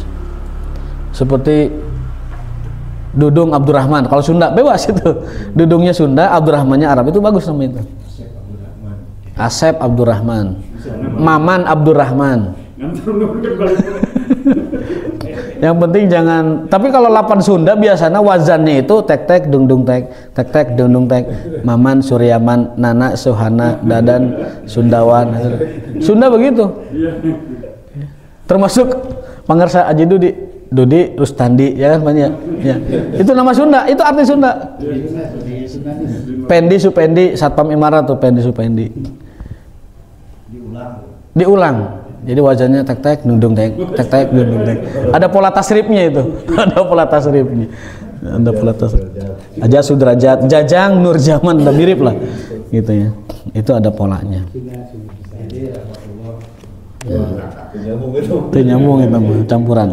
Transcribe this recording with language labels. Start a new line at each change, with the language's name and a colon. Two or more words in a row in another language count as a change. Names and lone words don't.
Indonesian: Seperti Dudung Abdurrahman, kalau Sunda bebas itu. Dudungnya Sunda, Abdurrahmannya Arab, itu bagus nama itu. Asep Abdurrahman. Maman Abdurrahman. Yang penting jangan, tapi kalau lapan Sunda biasanya wazannya itu tek dung dung tek dung dung tek, Maman, Suryaman, Nana, Suhana, Dadan, Sundawan. Sunda begitu. Termasuk Pangarsa Aji Dudi Rustandi, ya kan banyak. Ya. Itu nama Sunda, itu arti Sunda. Pendi Supendi, Satpam Imarat tuh Pendi Supendi. Diulang. Jadi wajahnya tek dung dung tek dung dung tek. Ada pola tasrifnya itu. Ada pola tasrifnya. Aja Sudrajat, Jajang, Nurjaman, udah mirip lah. Gitu ya. Itu ada polanya. Itu nyambung itu campuran.